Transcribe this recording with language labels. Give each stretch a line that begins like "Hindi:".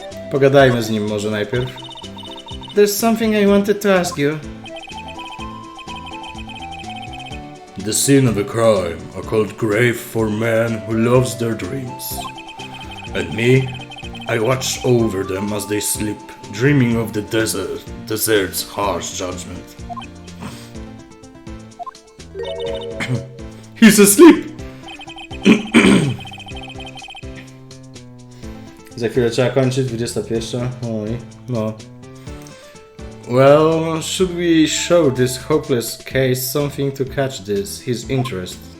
Polish: Pogadajmy z nim może najpierw.
English: There's something I wanted to ask you. The scene of a crime, a called grave for men who loves their dreams. And me, I watch over them as they sleep, dreaming of the desert's harsh judgment. He's asleep!
Polish: Za chwilę trzeba kończyć, 21. Oj, no.
English: Well, should we show this hopeless case something to catch his interest?